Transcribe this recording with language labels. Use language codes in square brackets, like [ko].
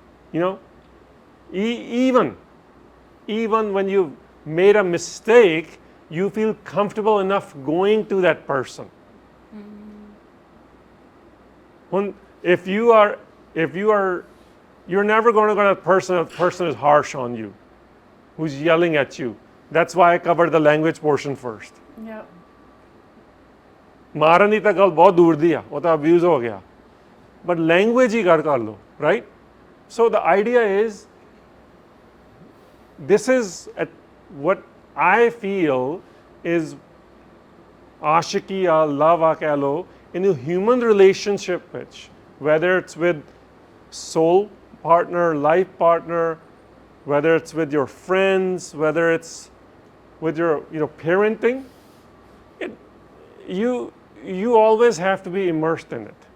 [en] You know, even when you've made a mistake, you feel comfortable enough going to that person. If you're never going to go to a person is harsh on you, who's yelling at you. That's why I covered the language portion first. Yeah. [pa] मारन की तो गल बहुत दूर दी है, वो तो abuse हो गया. [en] But language [hi] ही कर लो, [en] right? So the idea is, this is what I feel is ashiki or love [hi] keh lo, [en] in a human relationship which, whether it's with soul partner, life partner, whether it's with your friends, whether it's with your parenting, you always have to be immersed in it.